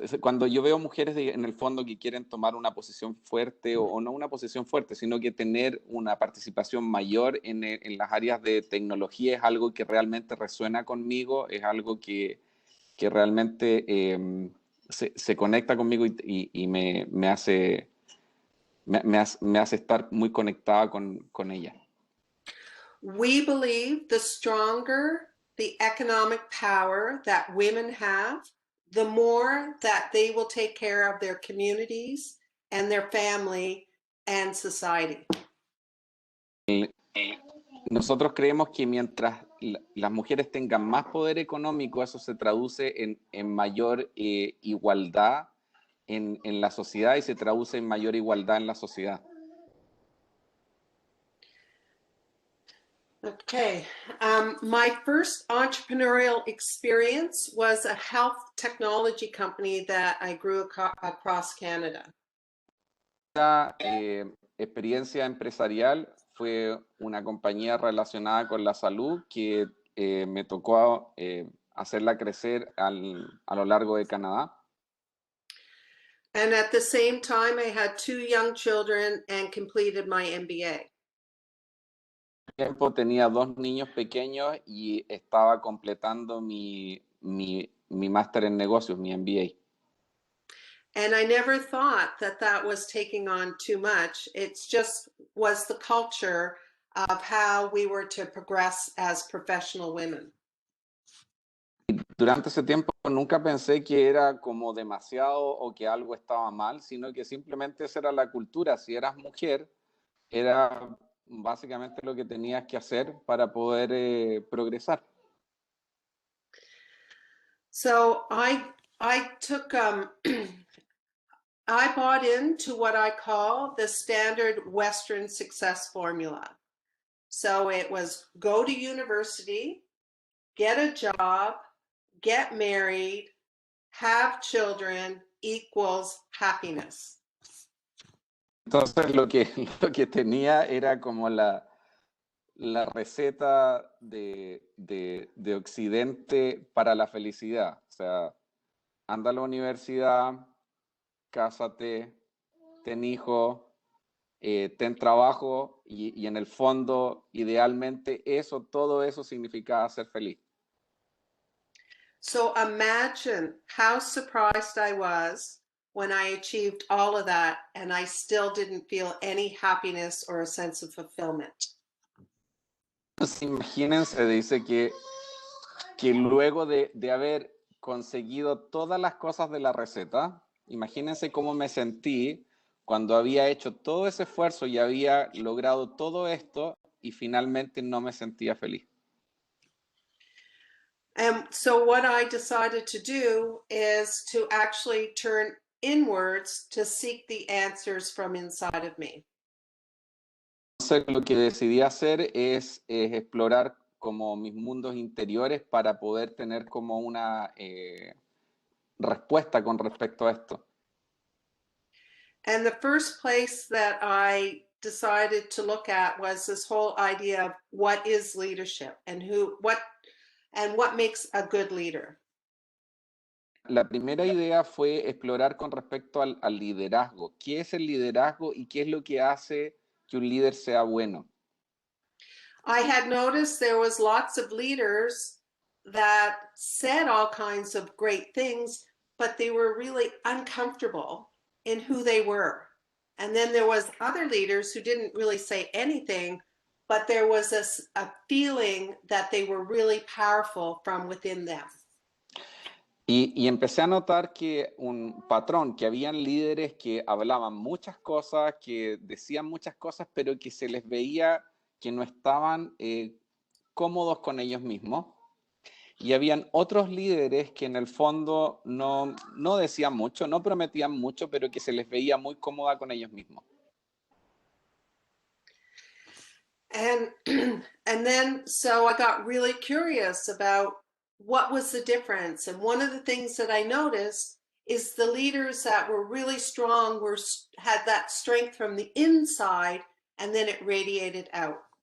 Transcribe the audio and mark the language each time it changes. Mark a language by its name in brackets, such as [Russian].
[Spanish] Cuando yo veo mujeres en el fondo que quieren tomar una posición fuerte o no una posición fuerte, sino que tener una participación mayor en las áreas de tecnología es algo que realmente resuena conmigo, es algo que realmente se conecta conmigo y me hace estar muy conectada con ella. [English] We believe the stronger the economic power that women have, the more that they will take care of their communities and their family and society. [Spanish] Nosotros creemos que mientras las mujeres tengan más poder económico, eso se traduce en mayor igualdad en la sociedad y se traduce en mayor igualdad en la sociedad. [English] Okay, my first entrepreneurial experience was a health technology company that I grew across Canada. [Spanish] La experiencia empresarial fue una compañía relacionada con la salud que me tocó hacerla crecer a lo largo de Canadá. [English] And at the same time, I had 2 young children and completed my MBA. [Spanish] Tiempo tenía 2 niños pequeños y estaba completando mi máster en negocios, mi MBA. [English] And I never thought that that was taking on too much. It's just was the culture of how we were to progress as professional women. [Spanish] Durante ese tiempo nunca pensé que era como demasiado o que algo estaba mal, sino que simplemente esa era la cultura. Si eras mujer, era básicamente lo que tenías que hacer para poder progresar. [English] So I took I bought into what I call the standard Western success formula. So it was go to university, get a job, get married, have children equals happiness. [Spanish] Entonces lo que tenía era como la receta de Occidente para la felicidad. O sea, anda a la universidad, cásate, ten hijos, ten trabajo y en el fondo, idealmente, todo eso significaba ser feliz. [English] So imagine how surprised I was when I achieved all of that and I still didn't feel any happiness or a sense of fulfillment. [Spanish] Entonces, imagínense, dice que luego de haber conseguido todas las cosas de la receta, imagínense cómo me sentí cuando había hecho todo ese esfuerzo y había logrado todo esto y finalmente no me sentía feliz. [English] And so what I decided to do is to actually turn inwards to seek the answers from inside of me. [Spanish] Entonces, lo que decidí hacer es explorar como mis mundos interiores para poder tener como una respuesta con respecto a esto. [English] And the first place that I decided to look at was this whole idea of what is leadership and what makes a good leader. [Spanish] La primera idea fue explorar con respecto al liderazgo. ¿Qué es el liderazgo y qué es lo que hace que un líder sea bueno? [English] I had noticed there was lots of leaders that said all kinds of great things, but they were really uncomfortable in who they were. And then there was other leaders who didn't really say anything, but there was a feeling that they were really powerful from within them. [Spanish] Y empecé a notar que un patrón, que habían líderes que hablaban muchas cosas, que decían muchas cosas, pero que se les veía que no estaban cómodos con ellos mismos. y habían otros líderes que en el fondo no decían mucho, no prometían mucho, pero que se les veía muy cómoda con ellos mismos. [English] And and then so I got really curious about what was the difference. And one of the things that I noticed is the leaders that were really strong had that strength from the inside, and then it radiated out.